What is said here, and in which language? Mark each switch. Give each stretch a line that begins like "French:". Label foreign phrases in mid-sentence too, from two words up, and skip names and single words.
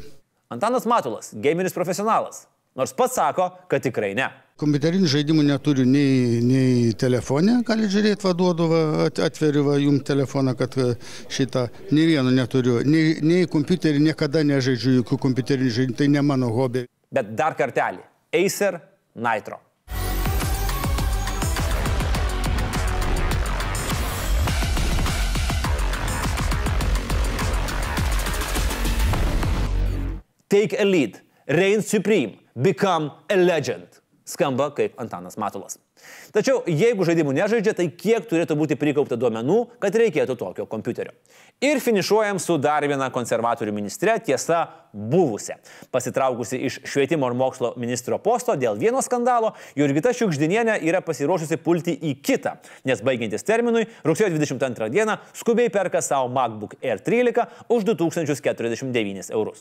Lithuanian: Antanas Matulas, gameris profesionalas, nors pats sako, kad tikrai ne. Kompiuterinių žaidimų neturiu nei telefone, gali žiūrėti, vaduodu, atveriu jums telefoną, kad šitą nei vieno neturiu. Nei kompiuterį niekada nežaidžiu jokių kompiuterinių žaidimų, tai ne mano hobė. Bet dar kartelį. Acer Nitro.
English: Take a lead, reign supreme, become a legend.
Lithuanian: Skamba kaip Antanas Matulas. Tačiau jeigu žaidimų nežaidžia, tai kiek turėtų būti prikaupta duomenų, kad reikėtų tokio kompiuterio. Ir finišuojam su dar viena konservatorių ministre, tiesa buvusia. Pasitraukusi iš švietimo ir mokslo ministro posto dėl vieno skandalo, Jurgita Šiugždinienė yra pasiruošusi pulti į kitą, nes baigiantis terminui, rugsėjo 22 dieną skubiai perka savo MacBook Air 13 už 2049 eurus.